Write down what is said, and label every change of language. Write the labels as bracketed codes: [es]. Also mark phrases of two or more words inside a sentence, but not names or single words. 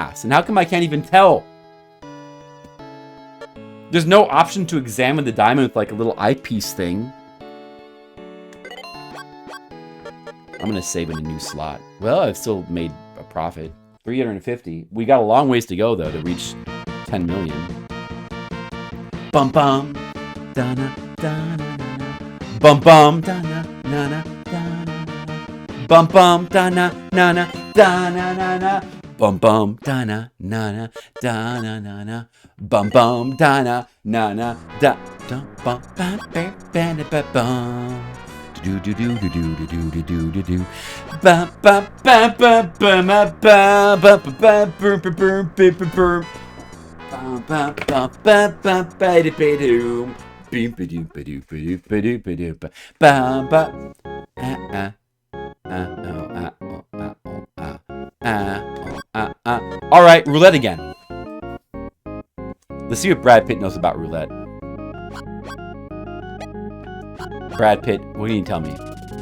[en] And how come I can't even tell? There's no option to examine the diamond with like a little eyepiece thing. I'm gonna save in a new slot. Well, I've still made a profit. 350. We got a long ways to go though to reach 10 million. Bum bum, dana dana, bum bum, dana nana dana, bum bum, dana nana dana nana, bum bum, dana nana dana nana, bum bum, dana nana da dum bum bam bam bam bam bum. Do do do do do do do do do do. Ba ba ba ba ba ba ba ba ba ba ba ba ba ba ba. Ba ba ba ba ba ba da ba do. Beep ba do ba do ba do ba do ba do ba ba ba. All right, roulette again. Let's see what Brad Pitt knows about roulette. Brad Pitt, what can you tell me?